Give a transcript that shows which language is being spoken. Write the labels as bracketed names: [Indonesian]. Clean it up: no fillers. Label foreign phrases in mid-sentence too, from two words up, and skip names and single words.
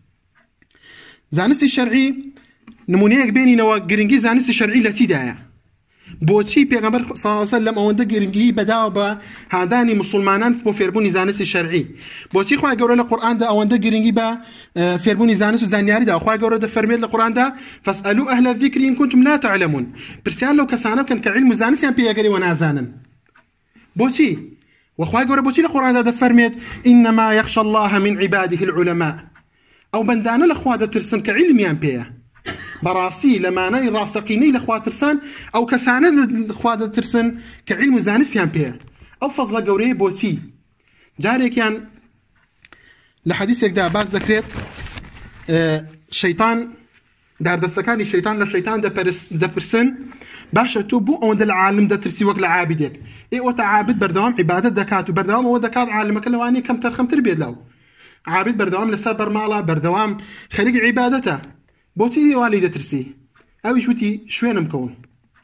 [Central Kurdish] زانستی شەرعی نمونەیەک بێنینەوە گرنگی زانستی شەرعی لە چیدایە بۆچی پێغەمبەر [Arabic] صلی الله علیه و سلم [Central Kurdish] ئەوەندە گرنگی بەداوە بە هادانی مسلمانان بۆ فێربوونی زانستی شەرعی بۆچی خوای گەورە لە قورئاندا ئەوەندە گرنگی بە فێربوونی زانست و زانیاریدا خوای گەورە دەفەرمێت لە قورئاندا [Arabic] فاسألوا أهل الذكر إن كنتم لا تعلمون [Central Kurdish] پرسیان لەو کەسانە بکەن کە علم و زانستیان پێیەگەری و نازانن بۆچی وخوای گەورە بۆچی لە قورئاندا دەفەرمێت [Arabic] إنما يخشى الله من عباده العلماء [Central Kurdish] ئەو بەندانە لە خوا دەترسن کە علمیان پێیە بەڕاستی لە مانای ڕاستەقینەی لە خوا ترسان ئەو کەسانە لە خوا دەترسن کە علم و زانستیان پێیە ئەو فەزڵە گەورەیە بۆچی جارێکیان لە حەدیثێکدا باز دەکرێت شەیطان داردەستەکانی شەیطان لە شەیطان دەپرسن باشە تۆ بۆ ئەوەندە لە عالم دەترسی وەک لە عابدێک ئێوە تا عابد بەردەوام عیبادەت دەکات و بەردەوام ئەوە دەکات عالمەکە لەوانەیە کەم تەرخەمتر بێت لەو عابد بەردەوام لەسەر بەرماڵە بەردەوام خەریکی عیبادەتە بۆچی والی دەترسی ئەویش وتی شوێنم کەون